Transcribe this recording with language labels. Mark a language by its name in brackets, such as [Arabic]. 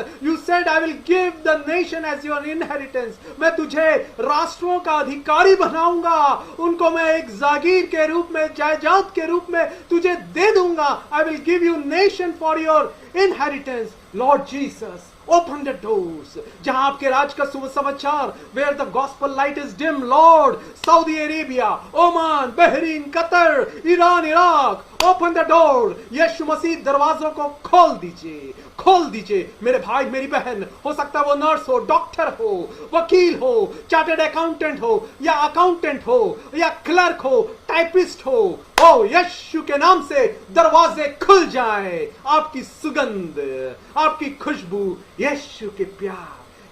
[English] You said, I will give the nation as your inheritance. [Hindi] मैं तुझे राष्ट्रों का अधिकारी बनाऊंगा, उनको मैं एक जागीर के रूप में, जायदाद के रूप में तुझे दे दूंगा. [English] I will give you nation for your inheritance. Lord Jesus, open the doors. [Hindi] जहां आपके राज का शुभ समाचार, [English] where the gospel light is dim, Lord, Saudi Arabia, Oman, Bahrain, Qatar, Iran, Iraq, open the door. [Hindi] यीशु मसीह दरवाजों को खोल दीजिए, खोल दीजिए. मेरे भाई, मेरी बहन, हो सकता है वो नर्स हो, डॉक्टर हो, वकील हो, चार्टर्ड अकाउंटेंट हो, या अकाउंटेंट हो, या क्लर्क हो, टाइपिस्ट हो. ओ यीशु के नाम से दरवाजे खुल जाएं. आपकी सुगंध, आपकी खुशबू, यीशु के प्यार,